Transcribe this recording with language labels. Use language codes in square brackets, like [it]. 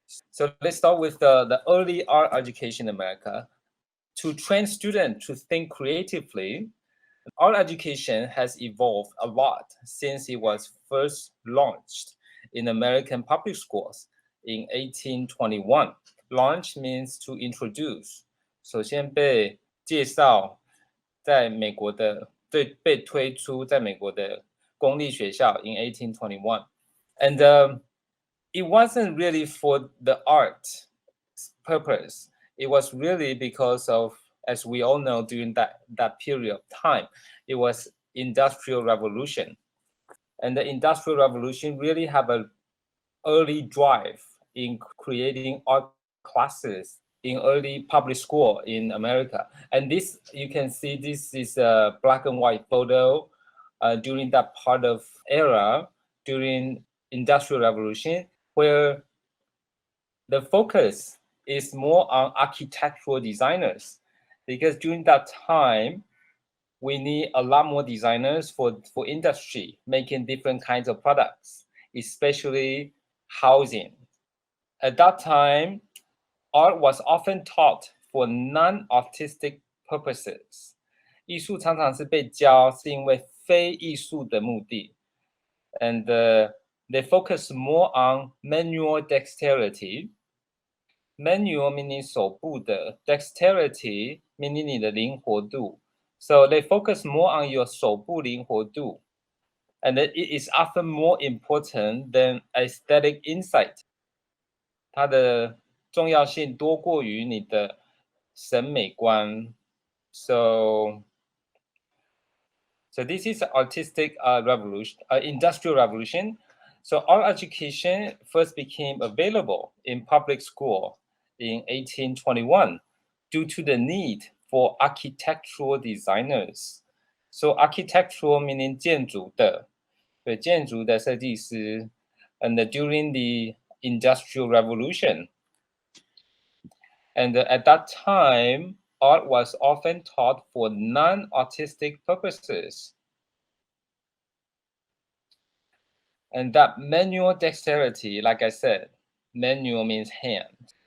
[en] So let's start with the early art education in America. To train students to think creatively, art education has evolved a lot since it was first launched in American public schools in 1821. Launch means to introduce. [zh] 首先被介绍在美国的被推出在美国的公立学校 [en] in 1821. And it wasn't really for the art purpose. It was really because of, as we all know, during that period of time, it was Industrial Revolution. And the Industrial Revolution really have an early drive in creating art classes in early public school in America. And this, you can see this is a black and white photo during that part of era, during Industrial Revolution, where the focus is more on architectural designers, because during that time, we need a lot more designers for industry, making different kinds of products, especially housing. At that time, art was often taught for non-artistic purposes. [zh] 艺术常常是被教是因为非艺术的目的。 [en] And they focus more on manual dexterity. Manual meaning [zh] 手部的 [en] dexterity meaning [zh] 你的灵活度. [en] So they focus more on your [zh] 手部灵活度. [en] And it is often more important than aesthetic insight. [zh] 它的重要性多过于你的审美观。 [en] So this is artistic revolution, industrial revolution. So art education first became available in public school in 1821 due to the need for architectural designers. So architectural meaning [zh] 建筑的，对，建筑的设计师。 [en] And during the Industrial Revolution, and at that time, art was often taught for non-artistic purposes. And that manual dexterity, like I said, manual means hand.